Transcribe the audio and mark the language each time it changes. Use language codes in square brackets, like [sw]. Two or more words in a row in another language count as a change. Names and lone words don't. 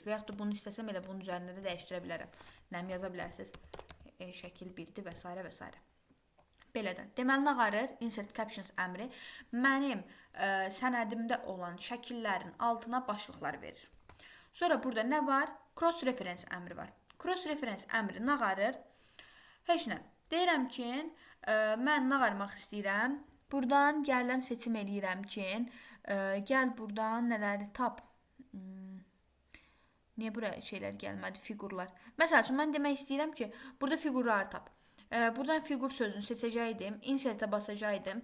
[az] Və yaxud da bunu istəsəm elə bunun üzərində də dəyişdirə bilərəm. Nəm yaza bilərsiniz. Şəkil 1-dir və s. Belədən. Deməli, nə qarır? [en] Insert captions [az] əmri mənim sənədimdə olan şəkillərin altına başlıqlar verir. Sonra burada nə var? [en] Cross reference [az] əmri var. [en] Cross reference [az] əmri nə qarır? Heç nə. Deyirəm ki, mən nə qarmaq istəyirəm? Buradan gələm seçim eləyirəm ki, gəl buradan nələri tap. Niyə buraya şeylər gəlmədi? Figurlar. Məsəl üçün, mən demək istəyirəm ki, burada figurları tap. Buradan figur sözünü seçəcəkdim, insertə basacaqdım.